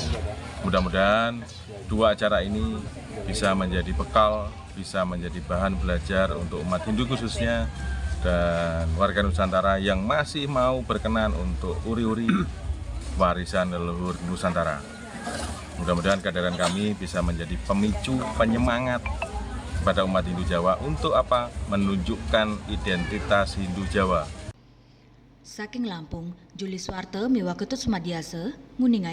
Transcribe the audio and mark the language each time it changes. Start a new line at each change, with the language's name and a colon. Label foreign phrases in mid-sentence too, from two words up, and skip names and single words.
Indonesian: Mudah-mudahan dua acara ini bisa menjadi bekal, bisa menjadi bahan belajar untuk umat Hindu khususnya dan warga Nusantara yang masih mau berkenan untuk uri-uri warisan leluhur Nusantara. Mudah-mudahan kehadiran kami bisa menjadi pemicu penyemangat kepada umat Hindu Jawa untuk apa? Menunjukkan identitas Hindu Jawa.
Javanese: Saking Lampung, Juli Swarte miwaketut Sumadiase, Nguningaya.